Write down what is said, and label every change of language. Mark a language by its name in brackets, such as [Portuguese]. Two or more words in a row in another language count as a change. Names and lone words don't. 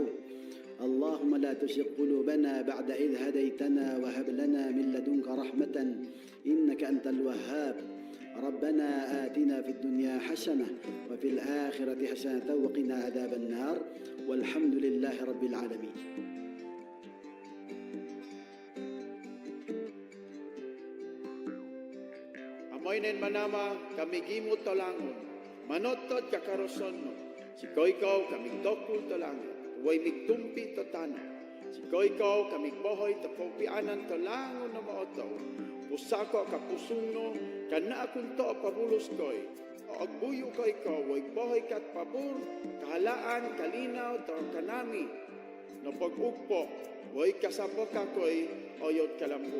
[Arabic] اللهم لا تزغ قلوبنا بعد إذ هديتنا وهب لنا من لدنك رحمة إنك أنت الوهاب. ربنا آتنا في الدنيا حسنة وفي الآخرة حسنة وقنا عذاب النار والحمد لله رب العالمين. [Higaonon] Amoynen manama kami gimot tolangon, manotod kakaroson no, si koikaw kami dokul tolangon, way migtumpi to tano, si koikaw kami bohoy to kopianan tolangon no maotaw, pusako kapusung no, kana akun to pabulos koy, o agbuyo koikaw, way bohoy kat pabur, kahalaan, kalinaw, to kanami, no pag-ugpo, way kasapo kakoy, oyod kalambu.